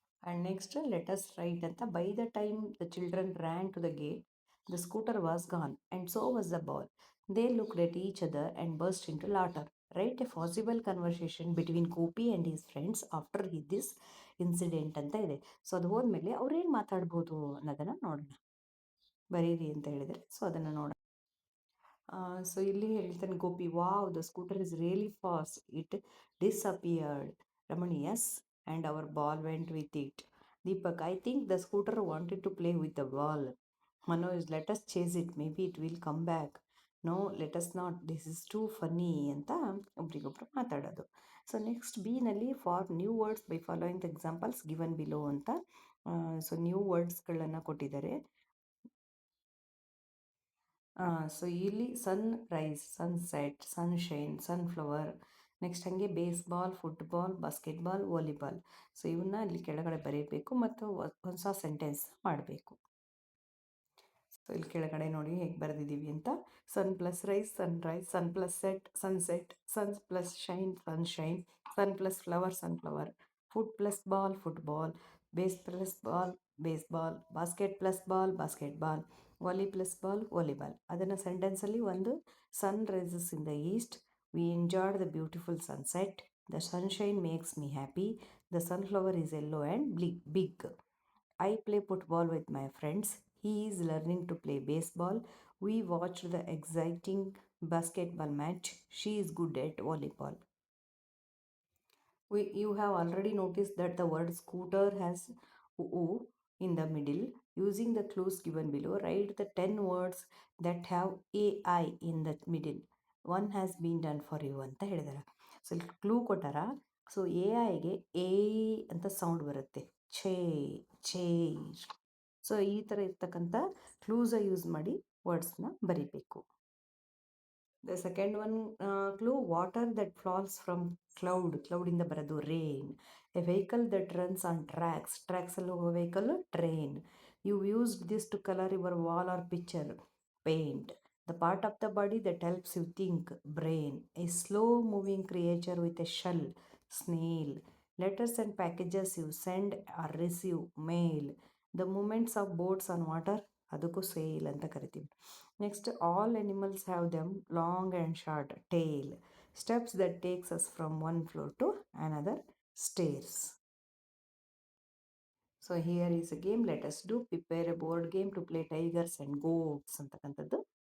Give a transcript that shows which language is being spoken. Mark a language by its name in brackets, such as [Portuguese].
[English] And next, let us write [Kannada] ಅಂತ. [English] By the time the children ran to the gate, the scooter was gone, and so was the ball. They looked at each other and burst into laughter. Write a possible conversation between Gopi and his friends after this incident ಅಂತ ಇದೆ. [Kannada] So ಅದು ಹೋದ್ಮೇಲೆ ಅವ್ರು ಏನು ಮಾತಾಡ್ಬೋದು ಅನ್ನೋದನ್ನು ನೋಡೋಣ. ಬರೀರಿ ಅಂತ ಹೇಳಿದರೆ, ಸೊ ಅದನ್ನು ನೋಡೋಣ. ಸೊ ಇಲ್ಲಿ ಹೇಳ್ತಾನೆ [English] Gopi, wow the scooter is really fast, it disappeared. Ramani, yes, and our ball went with it. Deepak, I think the scooter wanted to play with the ball. Manoj, let us chase it, maybe it will come back. No, let us not, this is too funny ಅಂತ [Kannada] ಒಬ್ರಿಗೊಬ್ರು ಮಾತಾಡೋದು. [English] So next B ನಲ್ಲಿ form new words by following the examples given below ಅಂತ. [Kannada] So new ವರ್ಡ್ಸ್ಗಳನ್ನು ಕೊಟ್ಟಿದ್ದಾರೆ. [English] So ಇಲ್ಲಿ sunrise, sunset, sunshine, sunflower. [Kannada] Next ಹಾಗೆ baseball, football, basketball, volleyball. So ಇವನ್ನ ಇಲ್ಲಿ ಕೆಳಗಡೆ ಬರೀಬೇಕು ಮತ್ತು ಹೊಸ ಸೆಂಟೆನ್ಸ್ ಮಾಡಬೇಕು. ಸೊ ಇಲ್ಲಿ ಕೆಳಗಡೆ ನೋಡಿ ಹೇಗೆ ಬರೆದಿದ್ದೀವಿ ಅಂತ. [English] Sun plus rise, sunrise. Sun plus set, sunset. Sun plus shine, sunshine. Sun plus flower, sunflower. Foot plus ball, football. Base plus ball, baseball. Basket plus ball, basketball. Volley plus ball, volleyball. ಅದನ್ನು ಸೆಂಟೆನ್ಸಲ್ಲಿ ಒಂದು, sun rises in the east, we enjoyed the beautiful sunset, the sunshine makes me happy, the sunflower is yellow and big. I play football with my friends. He is learning to play baseball. We watched the exciting basketball match. She is good at volleyball. You have already noticed that the word scooter has oo in the middle. Using the clues given below, write the 10 words that have AI in the middle. One has been done for you ಅಂತ ಹೇಳಿದಾರೆ. [Kannada] So ಇಲ್ಲಿ clue ಕೊಟ್ಟಾರ. So A ಐಗೆ A ಅಂತ sound ಬರುತ್ತೆ. [English] ಛೇ ಚೇರ್. [Kannada] So ಈ ಥರ ಇರ್ತಕ್ಕಂಥ ಕ್ಲೂಸ ಯೂಸ್ ಮಾಡಿ ವರ್ಡ್ಸ್ನ ಬರಿಬೇಕು. [English] The second one clue, water that falls from cloud [Kannada] ಇಂದ ಬರೋದು [English] rain. A vehicle that runs on tracks [Kannada] ಅಲ್ಲಿ ಹೋಗೋ [English] vehicle train. You used this to color your wall or picture, paint. The part of the body that helps you think, brain. A slow moving creature with a shell, snail. Letters and packages you send or receive, mail. The movements of boats on water, [Kannada] ಅದಕ್ಕೂ sale ಅಂತ ಕರಿತೀವಿ. [English] Next, all animals have them long and short tail. Steps that takes us from one floor to another stairs. So here is a game, let us do prepare a board game to play tigers and goats ಅಂತಕ್ಕಂಥದ್ದು.